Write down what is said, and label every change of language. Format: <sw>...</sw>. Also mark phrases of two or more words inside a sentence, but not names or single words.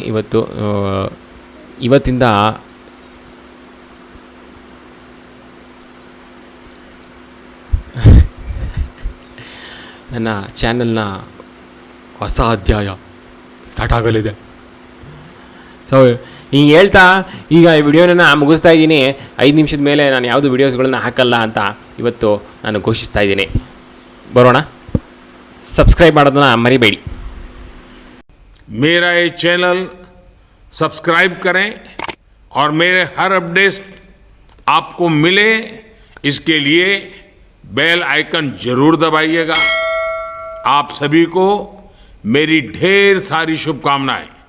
<kn>ಇವತ್ತಿಂದ ನನ್ನ ಚಾನಲ್ನ ಹೊಸ ಅಧ್ಯಾಯ ಸ್ಟಾರ್ಟ್ ಆಗಲಿದೆ. ಸೊ ಹಿಂಗೆ ಹೇಳ್ತಾ ಈಗ ಈ ವಿಡಿಯೋನ ಮುಗಿಸ್ತಾ ಇದ್ದೀನಿ. 5 ನಿಮಿಷದ ಮೇಲೆ ನಾನು ಯಾವುದು ವೀಡಿಯೋಸ್ಗಳನ್ನ ಹಾಕಲ್ಲ ಅಂತ ಇವತ್ತು ನಾನು ಘೋಷಿಸ್ತಾ ಇದ್ದೀನಿ. ಬರೋಣ, ಸಬ್ಸ್ಕ್ರೈಬ್ ಮಾಡೋದನ್ನ ಮರಿಬೇಡಿ.</kn> <hi>मेरा ये चैनल सब्सक्राइब करें और मेरे हर अपडेट आपको मिले, इसके लिए</hi> <en>bell icon</en> <hi>जरूर दबाइएगा. आप सभी को मेरी ढेर सारी शुभकामनाएं.</hi>